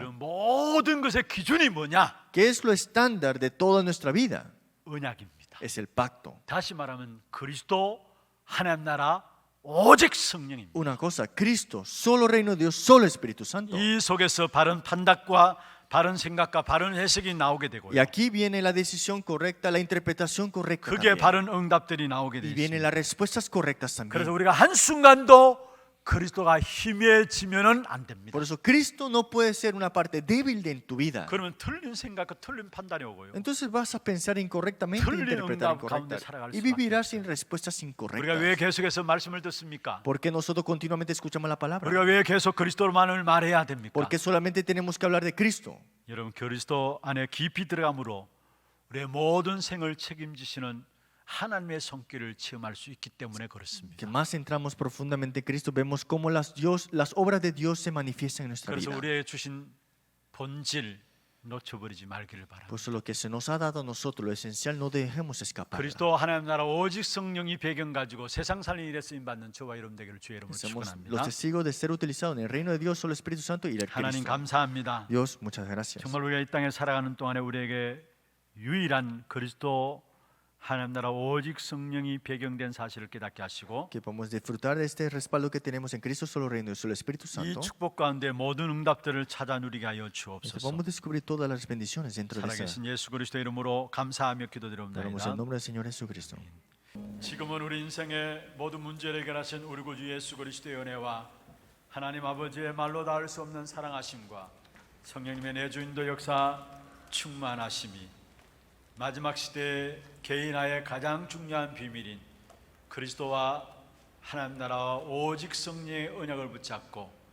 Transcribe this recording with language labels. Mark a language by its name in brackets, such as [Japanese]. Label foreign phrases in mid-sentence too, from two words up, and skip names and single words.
[Korean] 이런 모든 것의 기준이 뭐냐? [Spanish] ¿Qué es lo estándar de toda nuestra vida? [Korean] 언약입니다. [Spanish] Es el pacto. [Korean] 다시 말하면 그리스도 하나님 나라 오직 성령입니다. [Spanish] Una cosa, Cristo, solo reino de Dios, solo Espíritu Santo. [Korean] 이 속에서 바른 판단과 바른 생각과 바른 해석이 나오게 되고요. [Spanish] Y aquí viene la decisión correcta, la interpretación correcta [Korean] 그게 [Spanish] también. [Korean] 바른 응답들이 나오게 [Spanish] Y [Korean] 되어 [Spanish] vienen [Korean] 있습니다. [Spanish] las respuestas correctas [Korean] 그래서 [Spanish] también. [Korean] 우리가 한순간도 그리스도가 희미해지면은 안 됩니다. [Spanish] Por eso Cristo no puede ser una parte débil en tu vida. [Korean] 그러면 틀린 생각과 틀린 판단이 오고요. [Spanish] Entonces vas a pensar incorrectamente, [Korean] 틀린 [Spanish] interpretar [Korean] 응답 가운데 [Spanish] incorrecta [Korean] 살아갈 [Spanish] y [Korean] 수밖에 [Spanish] vivirás sin respuestas [Korean] 우리가 왜 [Spanish] incorrectas. [Korean] 계속해서 말씀을 듣습니까? [Spanish] ¿Por qué nosotros continuamente escuchamos la palabra? [Korean] 우리가 왜 계속 그리스도만을 말해야 됩니까? [Spanish] ¿Por qué solamente tenemos que hablar de Cristo? [Korean] 여러분 그리스도 안에 깊이 들어감으로 우리의 모든 생을 책임지시는 하나님의 손길을 체험할 수 있기 때문에 그렇습니다. [Spanish] Que más entramos profundamente en Cristo, vemos cómo las obras de Dios se manifiestan en nuestra [Korean] 그래서 [Spanish] vida. [Korean] 우리에게 주신 본질 놓쳐버리지 말기를 바랍니다. [Spanish] Por eso lo que se nos ha dado a nosotros, lo esencial, no dejemos escapar. [Korean] 그리스도 하나님 나라 오직 성령이 배경 가지고 세상 살리는 일에 쓰임 받는 저와 여러분 되기를 주의 이름으로 [Spanish] Somos los [Korean] 축원합니다. [Spanish] testigos de ser utilizados en el reino de Dios, solo Espíritu Santo y el [Korean] 하나님 [Spanish] Cristo. [Korean] 감사합니다. [Spanish] Dios, muchas gracias. [Korean] 정말 우리가 이 땅에 살아가는 동안에 우리에게 유일한 그리스도 하나님 나라 오직 성령이 배경된 사실을 깨닫게 하시고 [Spanish] Que podamos disfrutar de este respaldo que tenemos en Cristo, solo reino y solo Espíritu [Korean] 이 [Spanish] Santo. [Korean] 축복 가운데 모든 응답들을 찾아 누리게 하여 [Spanish] Y que [Korean] 주옵소서. [Spanish] podamos descubrir todas las bendiciones dentro de esa. [Korean] 살아계신 예수 그리스도 이름으로 감사하며 [Spanish] Oramos en [Korean] 기도드립니다. [Spanish] nombre del Señor Jesucristo. [Korean] 지금은 우리 인생의 모든 문제를 해결하신 우리 구주 예수 그리스도의 은혜와 하나님 아버지의 말로 닿을 수 없는 사랑하심과 성령님의 내주인도 역사 충만하심이 마지막 시대의 개인화의 가장 중요한 비밀인 그리스도와 하나님 나라와 오직 성령의 언약을 붙잡고